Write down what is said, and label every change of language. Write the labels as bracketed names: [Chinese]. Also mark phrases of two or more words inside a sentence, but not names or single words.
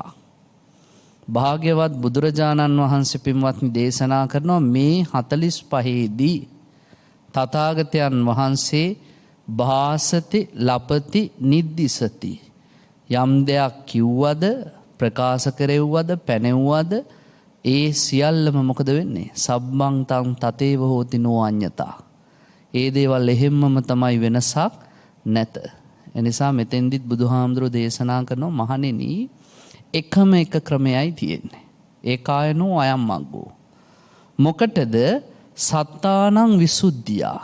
[Sinhala] භාග්‍යවත් බුදුරජාණන් වහන්සේ පින්වත්නි දේශනා කරනවා, මේ 45 දී තථාගතයන් වහන්සේ [Pali] භාසති ලපති නිද්දිසති. [Sinhala] යම් දෙයක් කිව්වද, ප්‍රකාශ කෙරෙව්වද, පැනෙව්වද, ඒ සියල්ලම මොකද වෙන්නේ? [Pali] සබ්බං තං තතේව හෝති නෝ අඤ්ඤතා. [Sinhala] ඒ දේවල් එහෙම්මම තමයි, වෙනසක් නැත. එනිසා මෙතෙන්දිත් බුදුහාමුදුරෝ දේශනා කරනවා, මහණෙනි එකම එක ක්‍රමයයි තියෙන්නේ. [Pali] ඒකායනෝ අයම් මග්ගෝ. [Sinhala] මොකටද? [Pali] සත්තානං විසුද්ධියා.